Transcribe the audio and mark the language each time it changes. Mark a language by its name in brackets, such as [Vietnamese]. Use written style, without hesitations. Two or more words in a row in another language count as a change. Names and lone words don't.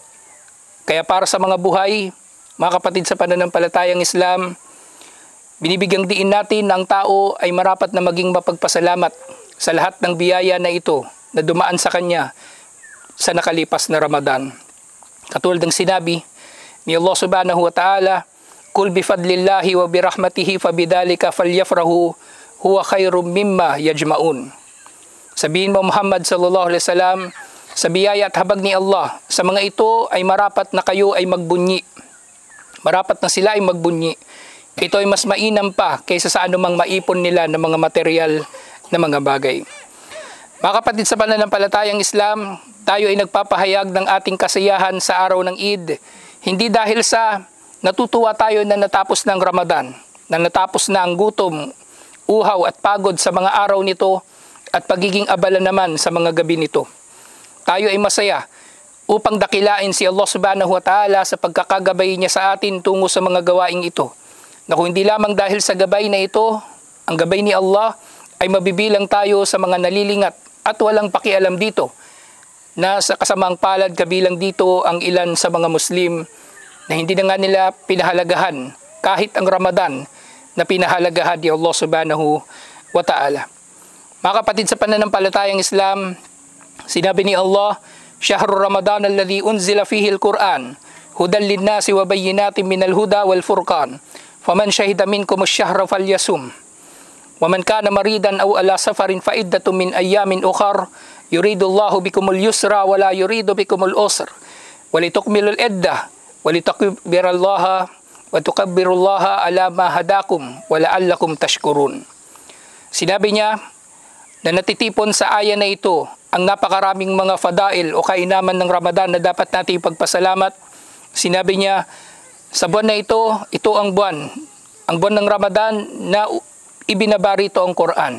[Filipino] Kaya para sa mga buhay, mga kapatid sa pananampalatayang Islam, binibigyang diin natin na ang tao ay marapat na maging mapagpasalamat sa lahat ng biyaya na ito na dumaan sa kanya sa nakalipas na Ramadan. Katulad ng sinabi ni Allah [Arabic] سبحانه وتعالى قل بفضل الله وبرحمته فبذلك فليفرحوا هو خير مما يجمعون." [Filipino] Sabihin mo Muhammad [Arabic] صلى الله عليه وسلم, [Filipino] sa biyaya at habag ni Allah, sa mga ito ay marapat na kayo ay magbunyi. Marapat na sila ay magbunyi. Ito ay mas mainam pa kaysa sa anumang maipon nila ng mga material na mga bagay. Mga kapatid sa pananampalatayang Islam, tayo ay nagpapahayag ng ating kasiyahan sa araw ng Eid. Hindi dahil sa natutuwa tayo na natapos ng Ramadan, na natapos na ang gutom, uhaw at pagod sa mga araw nito at pagiging abala naman sa mga gabi nito. Tayo ay masaya upang dakilain si Allah [Arabic] سبحانه وتعالى [Filipino] sa pagkakagabay niya sa atin tungo sa mga gawaing ito. Na kung hindi lamang dahil sa gabay na ito, ang gabay ni Allah, ay mabibilang tayo sa mga nalilingat at walang pakialam dito. Na sa kasamang palad kabilang dito ang ilan sa mga Muslim na hindi na nga nila pinahalagahan kahit ang Ramadan na pinahalagahan ni Allah [Arabic] سبحانه وتعالى. [Filipino] Mga kapatid sa pananampalatayang Islam, sinabi ni Allah, [Arabic] "شهر رمضان الذي أنزل فيه القرآن هدى للناس وبينات من الهدى والفرقان فمن شهد منكم الشهر فليصمه ومن كان مريضا أو على سفر فعدة من أيام أخر يريد الله بكم اليسر ولا يريد بكم العسر ولتكملوا العدة ولتكبروا الله وتكبروا الله على ما هداكم ولعلكم تشكرون." [Filipino] Sinabi niya na natitipon sa aya na ito ang napakaraming mga fadail o kainaman ng Ramadan na dapat natin ipagpasalamat. Sinabi niya, sa buwan na ito ang buwan ng Ramadan na ibinabari ito ang Quran.